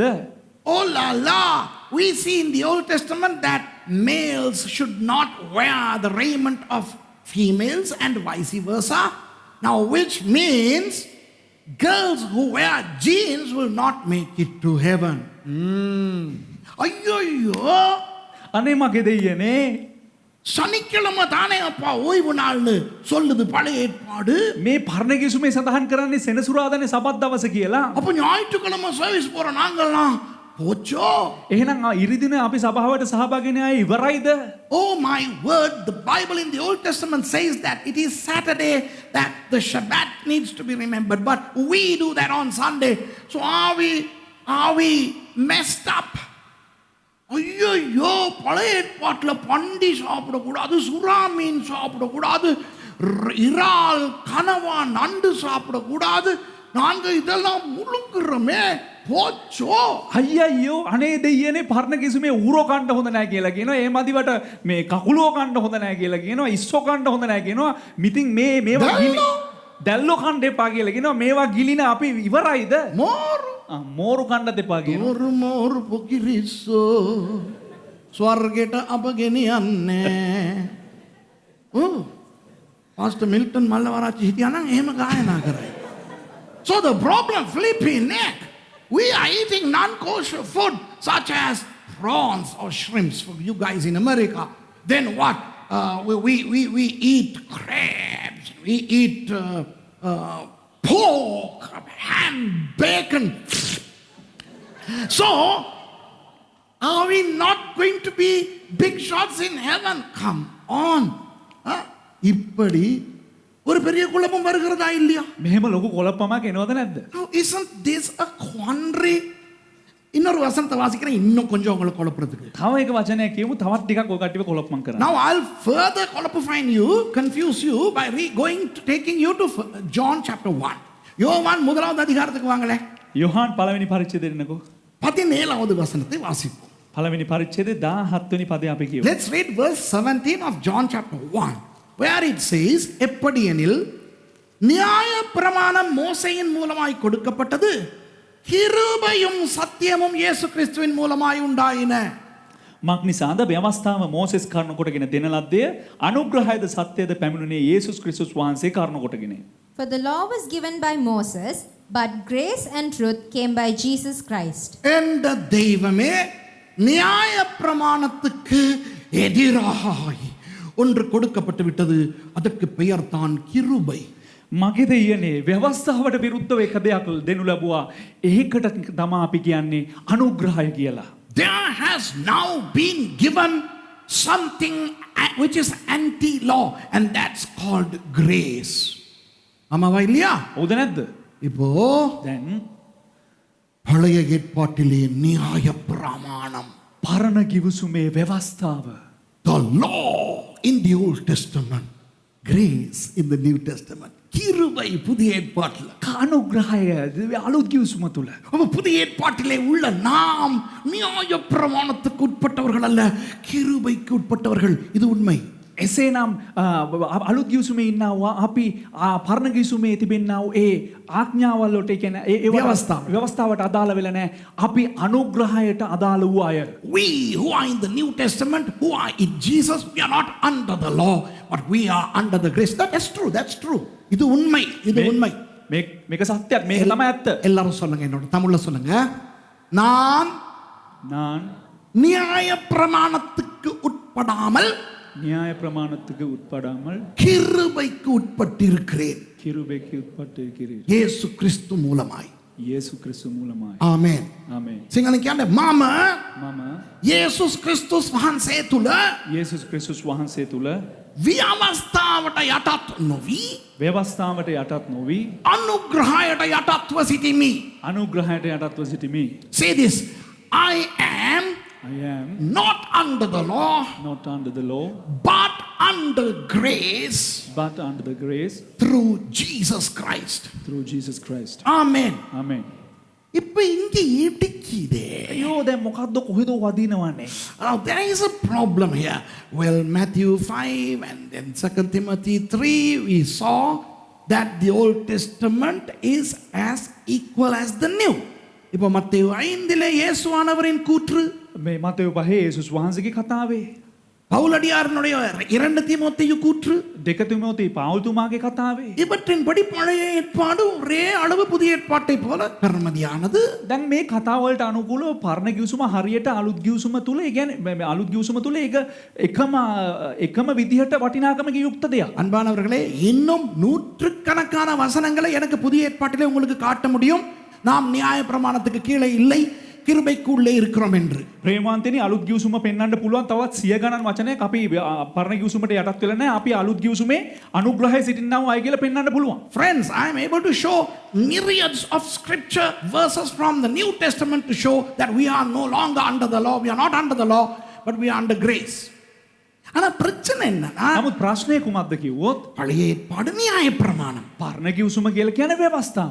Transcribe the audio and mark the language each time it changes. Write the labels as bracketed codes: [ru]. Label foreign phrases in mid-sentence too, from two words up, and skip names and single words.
[en] Oh la la, we see in the Old Testament that males should not wear the raiment of females and vice versa. Now, which means girls who wear jeans will not make it to heaven. [ta] ஐயோ, [si] අනේ මගේ දෙයියනේ. [ta] சனிக்கிழமை தானே அப்பா ஓய்வு நாள்னு சொல்லுது பழைய ஏற்பாடு. [si] මේ පරණ කිවිසුමේ සඳහන් කරන්නේ සෙනසුරාදානේ සබත් දවස කියලා. [ta] அப்ப ஞாயிற்றுக்கிழமை சர்வீஸ் போற நாங்கெல்லாம் போச்சோ. [si] එහෙනම් ඉරිදින අපි සභාවට සහභාගී වෙන අය ඉවරයිද? [en] Oh my word, the Bible in the Old Testament says that it is Saturday that the Shabbat needs to be remembered, but we do that on Sunday. So are we messed up? ஐயோ, பழைய ஏற்பாட்டுல பண்டி சாப்பிடக்கூடாது, சுறா மீன் சாப்பிடக்கூடாது, இறால் கனவா நண்டு சாப்பிடக்கூடாது, நாங்க இதெல்லாம் முழுங்குறோமே, போச்சோ. අයියෝ අනේ දෙයියනේ පරණ කිවිසුමේ ඌරෝ කන්න හොඳ නැහැ කියලා කියනවා. ඒ මදිවට මේ කකුලෝ කන්න හොඳ නැහැ කියලා කියනවා. ඉස්සෝ කන්න හොඳ නැහැ කියනවා. මිතින් මේවා දැල්ලෝ කන්න එපා කියලා කියනවා. මේවා ගිලින අපි ඉවරයිද? මෝරු කන්නත් එපා කියනවා. මෝරු පොකිරිස්සෝ ස්වර්ගයට අප ගෙනියන්නේ. පාස්ටර් මිල්ටන් මල්ලවරච්චි හිටියානම් එහෙම ගායනා කරයි. So the problem, flipping neck, we are eating non-kosher food such as prawns or shrimps for you guys in America. Then what? We eat crabs, we eat pork, ham, bacon. So, are we not going to be big shots in heaven? Come on. [ta] இப்படி ஒரு பெரிய குழப்பம் வருகிறதா இல்லையா? [si] මෙහෙම ලොකු කොලප්පමක් එනවද නැද්ද? [en] Now, isn't this a quandary? [ta] இன்னொரு வசனத்தை வாசிக்கிறேன் இன்னும் கொஞ்சம் உங்களை குழப்பறதுக்கு. [si] තව එක වචනයක් කියමු තවත් ටිකක් ඔය කට්ටියව කොලප්පම් කරන්න. [en] Now I'll further qualify you, confuse you by taking you to John chapter 1. [ta] யோவான் முதலாவது அதிகாரத்துக்கு வாங்களே. [si] යොහාන් පළවෙනි පරිච්ඡේදෙ එන්නකෝ. [ta] 17வது வசனத்தை வாசிப்போம். [si] පළවෙනි පරිච්ඡේදය 17 වෙනි පදේ අපි කියමු. [en] Let's read verse 17 of John chapter 1, where it says, [ta] எப்படியெனில் நியாய பிரமாணம் மோசேயின் மூலமாய் கொடுக்கப்பட்டது, கிருபையும் சத்தியமும் இயேசு கிறிஸ்துவின் மூலமாய் உண்டாயின. [si] මක් නිසාද ව්‍යවස්ථාව මෝසෙස් කරුණ කොටගෙන දෙන ලද්දේ අනුග්‍රහයද සත්‍යයද පැමිණුනේ යේසුස් ක්‍රිස්තුස් වහන්සේ කරුණ කොටගෙන. [en] For the law was given by Moses, but grace and truth came by Jesus Christ. [ta] என்ற தெய்வமே நியாய பிரமாணத்துக்கு எதிராய் ஒன்று கொடுக்கப்பட்டு விட்டது, அதற்கு பெயர் தான் கிருபை. [si] මගේ දෙයියනේ ව්‍යවස්ථාවට විරුද්ධව එක දෙයක් දෙනු ලැබුවා, ඒකට තමයි අපි කියන්නේ අනුග්‍රහය කියලා. [en] There has now been given something which is anti-law, and that's called grace. [ta] ஆமாவா இல்லையா? [si] හවුද නැද්ද? [ta] இப்போ [si] දැන් [ta] பழைய ஏற்பாட்டிலே நியாய பிரமாணம், [si] පරණ කිවිසුමේ ව්‍යවස්ථාව, [en] the law in the Old Testament, grace in the New Testament, [ta] கிருபை புதிய ஏற்பாட்டில், [si] අනුග්‍රහය අලුත් කිවිසුම තුල. [ta] அப்ப புதிய ஏற்பாட்டிலே உள்ள நாம் நியாய பிரமாணத்துக்கு உட்பட்டவர்கள் அல்ல, கிருபைக்கு உட்பட்டவர்கள். இது உண்மை. [si] එසේනම් අලුත් කිවිසුමේ ඉන්නවා අපි පරණ කිවිසුමේ තිබෙන්නා වූ ඒ ආඥාවල් වලට කියන්නේ ඒ ව්‍යවස්ථාවට අදාළ වෙලා නැහැ. අපි අනුග්‍රහයට අදාළ වූ අය. [en] We who are in the New Testament, who are in Jesus, we are not under the law, but we are under the grace. That's true. That's true. [ta] இது உண்மை. இது உண்மை. [si] මේක සත්‍යයක්. මේක තමයි ඇත්ත. [ta] எல்லாரும் சொல்லுங்க, என்னோட தமிழ்ல சொல்லுங்க. நான் நியாய பிரமாணத்துக்கு உட்படாமல் நியாய பிரமாணத்துக்கு உட்படாமல் கிருபைக்கு உட்பட்டிருக்கிறேன். කිරුබෙකි උත්පත්ති இயேசு கிறிஸ்து மூலமாய். இயேசு கிறிஸ்து மூலமாய். [si] ආමෙන්. ආමෙන්. සිංහලෙන් කියන්නේ මම මම යේසුස් ක්‍රිස්තුස් වහන්සේ තුල යේසුස් ක්‍රිස්තුස් වහන්සේ තුල ව්‍යවස්ථාවට යටත් නොවි, ව්‍යවස්ථාවට යටත් නොවි අනුග්‍රහයට යටත්ව සිටිමි. අනුග්‍රහයට යටත්ව සිටිමි. [en] Say this, I am I am not under the law, not under the law, but under grace but under the grace through Jesus Christ. through Jesus Christ. Amen. Amen. [ta] இப்ப இங்க இடிக்குதே. [si] අයියෝ දැන් මොකද්ද කොහෙද වදිනවන්නේ? [en] Now there is a problem here. Well, Matthew 5 and then 2 Timothy 3, we saw that the Old Testament is as equal as the New. [ta] இப்போ மத்தேயு 5 இயேசுவானவரின் கூற்று, [si] මේ මතෙව් පහේ යේසුස් වහන්සේගේ කතාවේ, [ta] பவுலடியாரனுடைய 2 தீமோத்தேயு கூற்று, [si] දෙක තිමෝති පාවුල්තුමාගේ කතාවේ. [ta] இவற்றின்படி பழைய ஏற்பாடு ஒரே அளவு புதிய ஏற்பாட்டை போல பெருமதியானது. [si] දැන් මේ කතාවලට අනුකූලව පරණ ගිවිසුම හරියට අලුත් ගිවිසුම තුල, ඒ කියන්නේ අලුත් ගිවිසුම තුල ඒක එකම විදිහට වටිනාකමක යුක්ත දෙයක්. [ta] அன்பானவர்களே, இன்னும் நூற்றுக்கணக்கான வசனங்களை எனக்கு புதிய ஏற்பாட்டிலே உங்களுக்கு காட்ட முடியும். நாம் நியாய பிரமாணத்துக்கு கீழே இல்லை, கிருபைக்கு உள்ளே இருக்கிறோம் என்று. [si] ප්‍රේමාන්තනි අලුත් ගිවිසුම පෙන්වන්න පුළුවන් තවත් 100 ගණන් වචනයක් අපි පරණ ගිවිසුමට යටත් වෙලා නැහැ. අපි අලුත් ගිවිසුමේ අනුග්‍රහය සිටින්නව අය කියලා පෙන්වන්න පුළුවන්. [en] Friends, I am able to show myriads of scripture verses from the New Testament to show that we are no longer under the law. We are not under the law, but we are under grace. [ta] ஆனா பிரச்சனை என்னன்னா, [si] නමුත් ප්‍රශ්නය කුමක්ද කිව්වොත් [ta] பழைய ஏற்பாடு நியாய பிரமாணம், [si] පරණ ගිවිසුම කියලා කියන්නේ ව්‍යවස්ථාව.